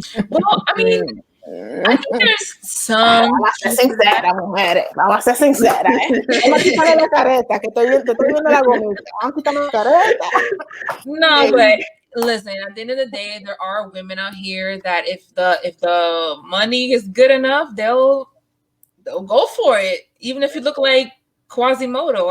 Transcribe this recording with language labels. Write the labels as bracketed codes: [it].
[en] Well, I mean, I think there's some. [es] vamos a ser sinceras, mujeres. Vamos a ser sinceras, Vamos a quitarle la careta, que te estoy viendo la gomita. Vamos a quitarle la careta. [en] No, but listen, at the end of the day, there are women out here that if the money is good enough, they'll go for it, even if you look like Quasimodo.